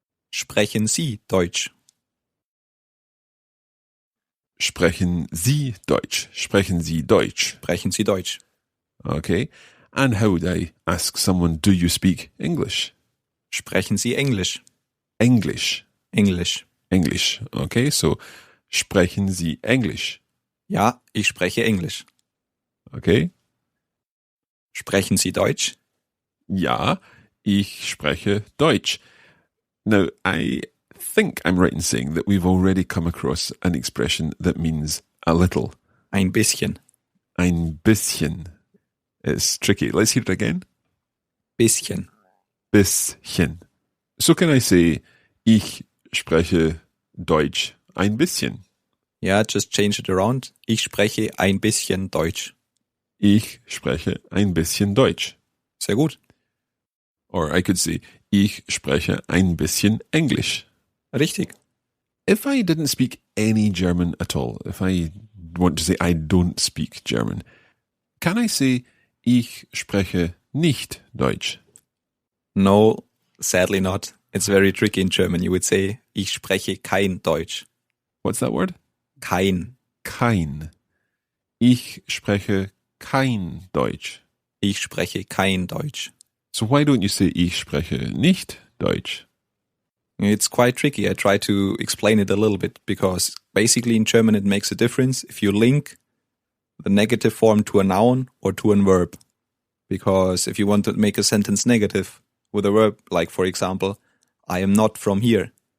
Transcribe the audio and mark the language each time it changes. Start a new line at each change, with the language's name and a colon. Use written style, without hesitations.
German: Sprechen Sie Deutsch? Sprechen Sie Deutsch? Sprechen Sie Deutsch? Sprechen Sie Deutsch?
English: Okay. And how would I ask someone, do you speak English?
German: Sprechen Sie Englisch?
English: English.
German: Englisch.
English: English. Okay, so
German: sprechen Sie Englisch? Ja, ich spreche Englisch.
English: Okay.
German: Sprechen Sie Deutsch? Ja, ich spreche Deutsch.
English: Now, I think I'm right in saying that we've already come across an expression that means a little.
German: Ein bisschen. Ein bisschen.
English: It's tricky. Let's hear it again.
German: Bisschen. Bisschen.
English: So can I say,
German: ich spreche Deutsch ein bisschen?
English: Ja, just change it around.
German: Ich spreche ein bisschen Deutsch. Ich spreche ein bisschen Deutsch. Sehr gut.
English: Or I could say,
German: ich spreche ein bisschen Englisch. Richtig.
English: If I didn't speak any German at all, if I want to say I don't speak German, can I say,
German: ich spreche nicht Deutsch?
English: No, sadly not. It's very tricky in German. You would say,
German: ich spreche kein Deutsch.
English: What's that word?
German: Kein. Kein. Ich spreche kein Deutsch. Ich spreche kein Deutsch.
English: So why don't you say,
German: ich spreche nicht Deutsch?
English: It's quite tricky. I try to explain it a little bit because basically in German it makes a difference if you link the negative form to a noun or to a verb. Because if you want to make a sentence negative with a verb, like for example, I am not from here.